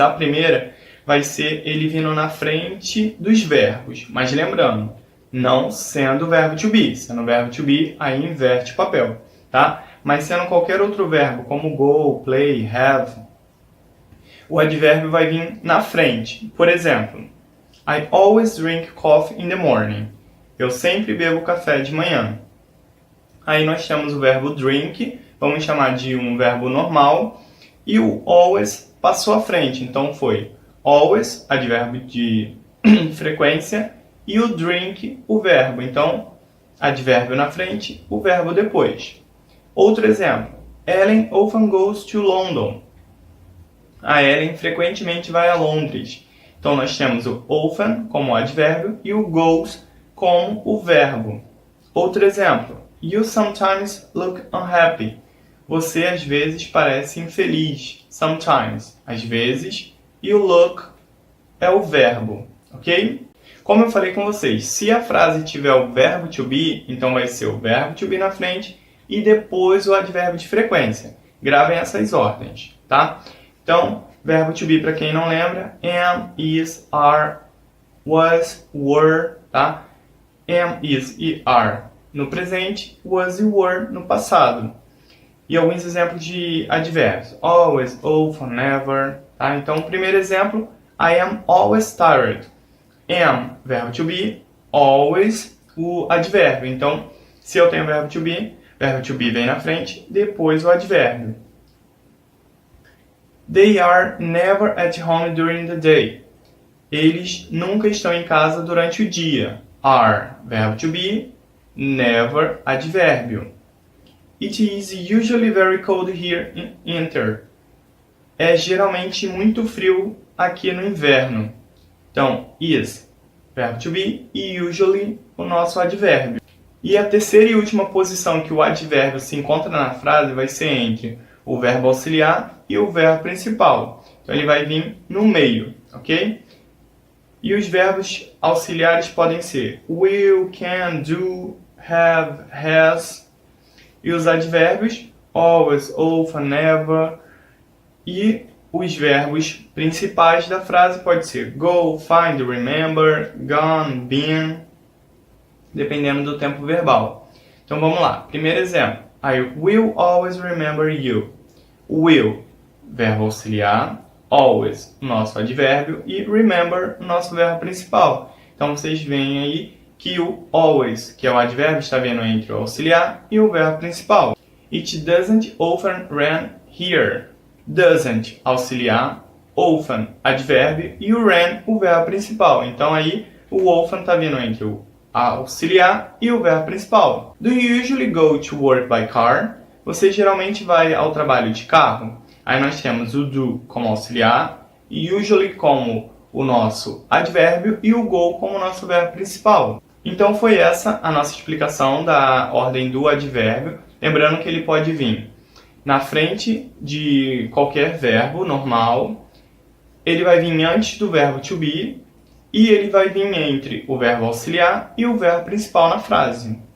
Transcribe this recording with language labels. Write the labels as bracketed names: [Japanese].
[Portuguese] A primeira vai ser ele vindo na frente dos verbos, mas lembrando, não sendo o verbo to be. Sendo o verbo to be, aí inverte o papel, tá? Mas sendo qualquer outro verbo, como go, play, have, o advérbio vai vir na frente. Por exemplo, [English] I always drink coffee in the morning. [Portuguese] Eu sempre bebo café de manhã. Aí nós temos o verbo drink, vamos chamar de um verbo normal, e o always passou à frente. Então foi always, advérbio de frequência, e o drink, o verbo. Então, advérbio na frente, o verbo depois. Outro exemplo, [English] Ellen often goes to London. [Portuguese] A Ellen frequentemente vai a Londres. Então, nós temos o often como advérbio e o goes como o verbo. Outro exemplo. [English] You sometimes look unhappy. [Portuguese] Você, às vezes, parece infeliz. Sometimes. Às vezes. E o look é o verbo. Ok? Como eu falei com vocês, se a frase tiver o verbo to be, então vai ser o verbo to be na frente e depois o advérbio de frequência. Gravem essas ordens, tá? Então, verbo to be, para quem não lembra, am, is, are, was, were, tá? Am, is e are no presente, was e were no passado. E alguns exemplos de advérbios. Always, often, never, tá? Então, primeiro exemplo, [English] I am always tired. Am, verbo to be, always, [Portuguese] o advérbio. Então, se eu tenho verbo to be vem na frente, depois o advérbio. [English] They are never at home during the day. [Portuguese] Eles nunca estão em casa durante o dia. Are, verbo to be, never, advérbio. [English] It is usually very cold here in winter. [Portuguese] É geralmente muito frio aqui no inverno. Então, is, verbo to be, e usually, o nosso advérbio. E a terceira e última posição que o advérbio se encontra na frase vai ser entre o verbo auxiliar e o verbo principal. Então, ele vai vir no meio, ok? E os verbos auxiliares podem ser will, can, do, have, has. E os advérbios, always, often, never. E os verbos principais da frase pode ser go, find, remember, gone, been, dependendo do tempo verbal. Então, vamos lá. Primeiro exemplo. [English] I will always remember you. [Portuguese] Will, verbo auxiliar, always, nosso advérbio, e remember, nosso verbo principal. Então, vocês veem aí que o always, que é o advérbio, está vindo entre o auxiliar e o verbo principal. [English] It doesn't often rain here. [Portuguese] Doesn't, auxiliar, often, advérbio, e o rain, o verbo principal. Então aí o often está vindo entre o auxiliar e o verbo principal. [English] Do you usually go to work by car? [Portuguese] Você geralmente vai ao trabalho de carro? Aí nós temos o do como auxiliar, usually como o nosso advérbio e o go como o nosso verbo principal. Então foi essa a nossa explicação da ordem do advérbio. Lembrando que ele pode vir na frente de qualquer verbo normal, ele vai vir antes do verbo to be e ele vai vir entre o verbo auxiliar e o verbo principal na frase.